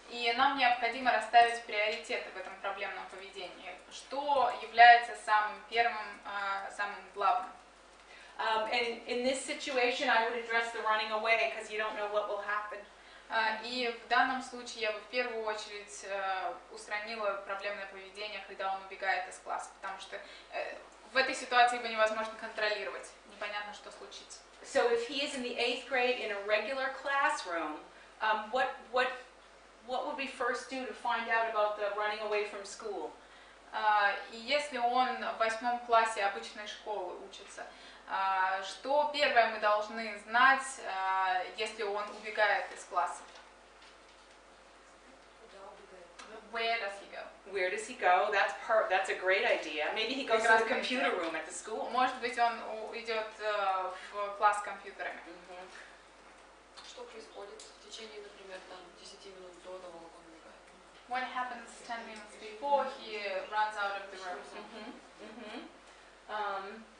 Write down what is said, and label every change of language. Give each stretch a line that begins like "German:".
Russian: И нам необходимо расставить приоритеты в этом проблемном поведении. Что является самым первым, самым главным?
English: And in this situation, I would address the running away because you don't know what will happen.
Russian: И в данном случае я бы в первую очередь устранила проблемное поведение, когда он убегает из класса, потому что в этой ситуации его невозможно контролировать, непонятно, что случится.
English: So if he is in the 8th grade in a regular classroom, what would we first do to find out about the running away from school?
Russian: И если он в 8 классе обычной школы учится, что первое мы должны знать, если он убегает из класса?
English: Where does he go? Where does he go? That's a great idea. Maybe he goes to the computer room at the school.
Russian: Может быть, он идет в класс с компьютерами. Что происходит в течение, например, 10 минут до того, как он убегает?
English: What happens 10 minutes before he runs out of the room?